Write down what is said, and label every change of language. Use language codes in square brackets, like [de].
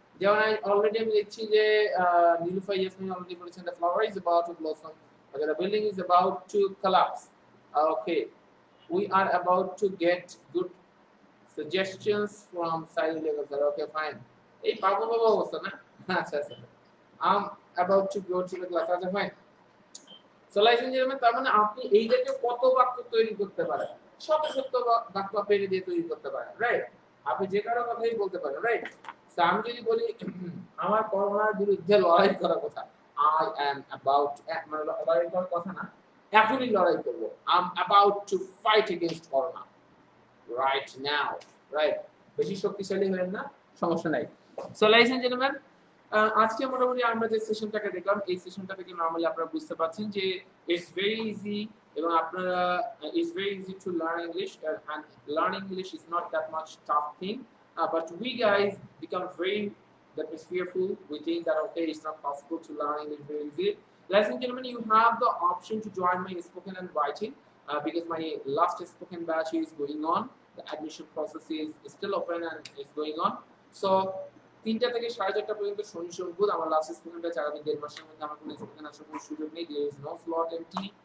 [bn] যেমন অলরেডি আমি লিখছি যে নীলুফা ইয়াসমিন অলরেডি বলেছেন [en] the flower is about to blossom, okay, the building is about to collapse, okay, we are about to get good suggestions from Sahil Legasar, okay, fine, [bn] এই বাবু বাবু অবস্থা না, আচ্ছা আচ্ছা, [en] I'm about to go to the class, আচ্ছা fine. So ladies and gentlemen, [bn] তার মানে আপনি এই জাতীয় কত বাক্য তৈরি করতে পারেন, শত শত বাক্য পেরে দিয়ে তৈরি করতে পারেন, রাইট? আপনি যে কারো কথাই বলতে পারেন, রাইট? সো আমি যদি বলি আমার করোনার বিরুদ্ধে লড়াই করার কথা, I am about, মানে লড়াই করার কথা না, এখনই লড়াই করব, [en] I'm about to fight against corona right now, right? [bn] বেশি শক্তিশালী হলেন না, সমস্যা নাই। [en] So ladies and gentlemen, [bn] আজকে মোটামুটি আমরা যে সেশনটাকে দেখলাম, এই সেশনটা থেকে নরমালি আপনারা বুঝতে পারছেন যে [en] It's very easy এবং আপনারা it's very easy to learn English, and learning English is not that much tough thing, but we guys become very that is fearful. We think that okay, it's not possible to learn English very easily. Ladies and gentlemen, you have the option to join my spoken and writing, because my last spoken batch is going on. The admission process is still open and is going on. [bn] So 3টা থেকে 4:30 পর্যন্ত শনি সোম বুধ আমার last spoken batch, আগামী 1.5 মাসের মধ্যে আমার কোনো স্পোকেন আসার কোনো সুযোগ নেই, [en] there is no slot empty.